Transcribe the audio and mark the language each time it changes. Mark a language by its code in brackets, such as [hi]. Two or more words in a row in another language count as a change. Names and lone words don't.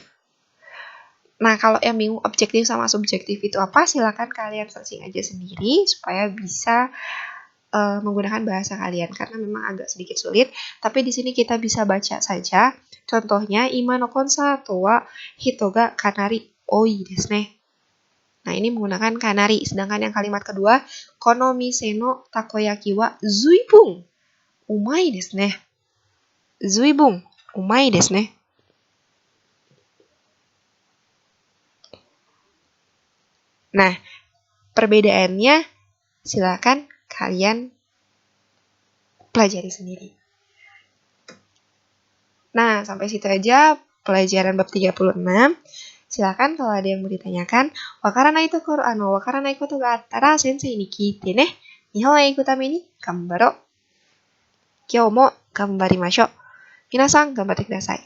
[id] Nah, kalau yang bingung objektif sama subjektif itu apa, silakan kalian searching aja sendiri supaya bisa menggunakan bahasa kalian karena memang agak sedikit sulit. Tapi di sini kita bisa baca saja. [ja] Contohnya, 今のコンサートは人がかなり多いですね. [id] Nah, ini menggunakan kanari. Sedangkan yang kalimat kedua, [ja] この店のたこ焼きはずいぶんうまいですね. ずいぶんうまいですね. [id] Nah, perbedaannya silakan kalian pelajari sendiri. Nah, sampai situ aja pelajaran bab 36. Silakan kalau ada yang mau ditanyakan. [ja] わからないところわからないことがあったら先生に聞いてね. 日本へ行くために頑張ろう。今日も頑張りましょう. 皆さん頑張ってください.